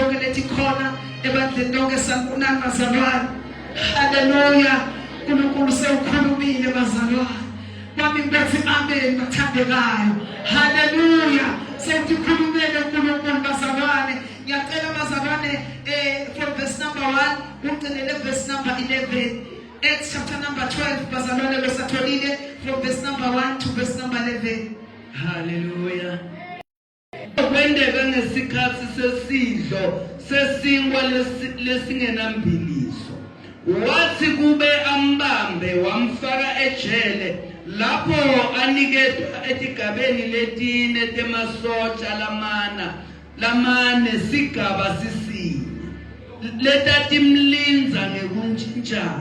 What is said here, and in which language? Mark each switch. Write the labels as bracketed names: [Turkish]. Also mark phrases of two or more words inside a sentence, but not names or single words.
[Swati] letikhona ebandleni lonke sanibonani bazalwane. Haleluya. uNkulunkulu sewukhulumile bazalwane. Mami ngithi amen bathandekayo. Haleluya. Sewukhulumile uNkulunkulu bazalwane. Ngiyacela bazalwane [English] from verse number 1 uqinele verse number 11. Acts chapter number 12 [Swati] bazalwane besatholile [English] from verse number 1 to verse number 11. Hallelujah. [Swati] Kwendeka ngesikhathi sesidlo sesinkwa lesingenambiliso. Wathi kube ambambe wamfaka ejele lapho aniketwa etigabeni letine temasotsha lamane sigaba sisine letatimlinza ngekuntshintshana.